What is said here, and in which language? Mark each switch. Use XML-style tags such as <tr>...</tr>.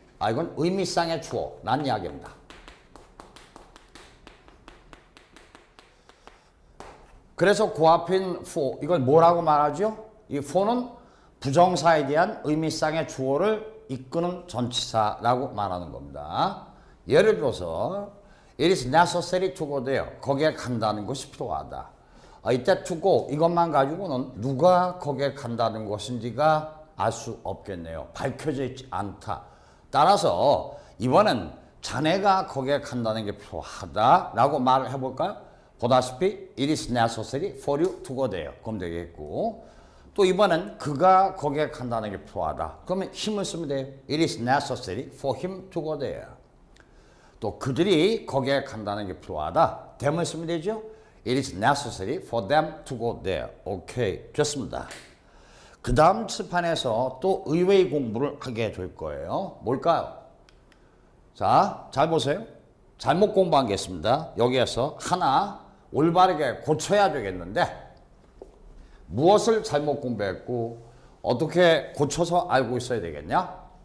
<ko>이건 의미상의 주어, 란 이야기입니다. 그래서 그 앞인 for 이걸 뭐라고 말하죠? 이 for는 부정사에 대한 의미상의 주어를 이끄는 전치사라고 말하는 겁니다.</ko> <en>예를 들어서 it is necessary to go there.</en> <ko>거기에 간다는 것이 필요하다. 이때 to go 이것만 가지고는 누가 거기에 간다는 것인지가 알 수 없겠네요. 밝혀져 있지 않다. 따라서 이번엔 자네가 거기에 간다는 게 필요하다라고 말을 해볼까요? 보다시피</ko> <en>it is necessary for you to go there.</en> <ko>그럼 되겠고 또 이번엔 그가 거기에 간다는 게 필요하다. 그러면 힘을 쓰면 돼요.</ko> <en>It is necessary for him to go there.</en> <ko>또 그들이 거기에 간다는 게 필요하다. them을 쓰면 되죠.</ko> <en>It is necessary for them to go there.</en> <ko>오케이, 좋습니다. 그 다음 칠판에서 또 의외의 공부를 하게 될 거예요. 뭘까요? 자, 잘 보세요. 잘못 공부한 게 있습니다. 여기에서 하나 올바르게 고쳐야 되겠는데 무엇을 잘못 공부했고 어떻게 고쳐서 알고 있어야 되겠냐?</ko>